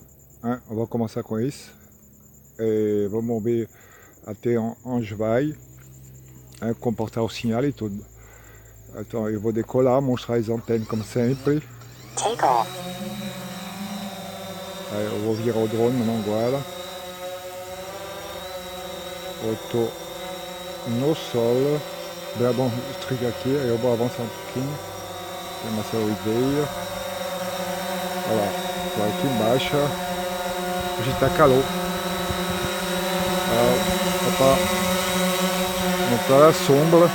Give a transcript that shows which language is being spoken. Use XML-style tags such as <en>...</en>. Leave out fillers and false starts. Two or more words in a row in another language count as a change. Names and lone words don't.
<pt>Hein? Eu vou começar com isso. E vamos ver até onde vai, hein, comportar o sinal e tudo. Então eu vou decolar, mostrar as antenas como sempre.</pt> <en>Take off.</en> <pt>Aí eu vou virar o drone</pt> <fr>maintenant, voilà.</fr> <pt>Eu estou no solo. Bem bom streak aqui, aí eu vou avançar um pouquinho. Tem uma sua ideia. Olha lá, estou aqui embaixo. Hoje está calor. Opa, montar a sombra.</pt>